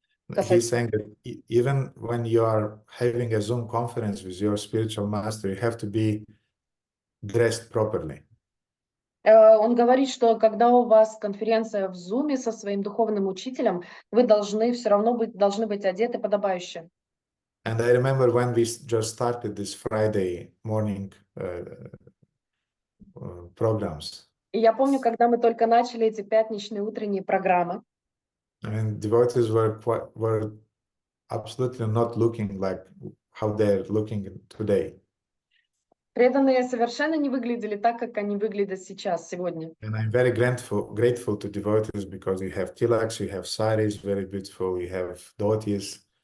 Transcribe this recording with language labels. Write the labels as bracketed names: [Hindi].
[English] He's saying that even when you are having a Zoom conference with your spiritual master, you have to be dressed properly. [Russian] Он говорит, что когда у вас конференция в Zoom со своим духовным учителем, вы должны все равно должны быть одеты подобающе. [English] And I remember when we just started this Friday morning programs. [Russian] И я помню, когда мы только начали эти пятничные утренние программы. [English] And devotees were absolutely not looking like how they're looking today. [Russian] Преданные совершенно не выглядели так, как они выглядят сейчас, сегодня. [English] And I'm very grateful to devotees because you have tilaks, you have saris, very beautiful, you have dhotis.